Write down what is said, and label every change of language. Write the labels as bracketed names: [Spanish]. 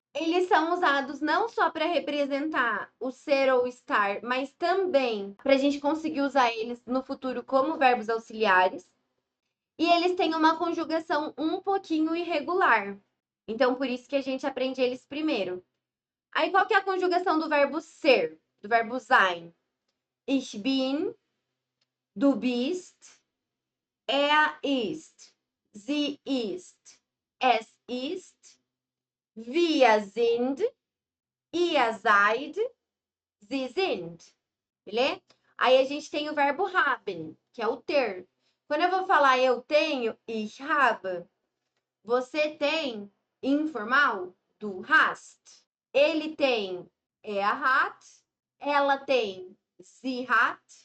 [Portuguese] Eles são usados não só para representar o ser ou estar, mas também para a gente conseguir usar eles no futuro como verbos auxiliares. E eles têm uma conjugação um pouquinho irregular. Então, por isso que a gente aprende eles primeiro. Aí, qual que é a conjugação do verbo ser? Do verbo sein? [German] Ich bin, du bist, er ist, sie ist, es ist, wir sind, ihr seid, sie sind. [Portuguese] Beleza? Aí a gente tem o verbo haben, que é o ter. Quando eu vou falar eu tenho, [German] ich habe, [Portuguese] você tem, informal, [German] du hast. [Portuguese] Ele tem, [German] er hat. [Portuguese] Ela tem, [German] sie hat.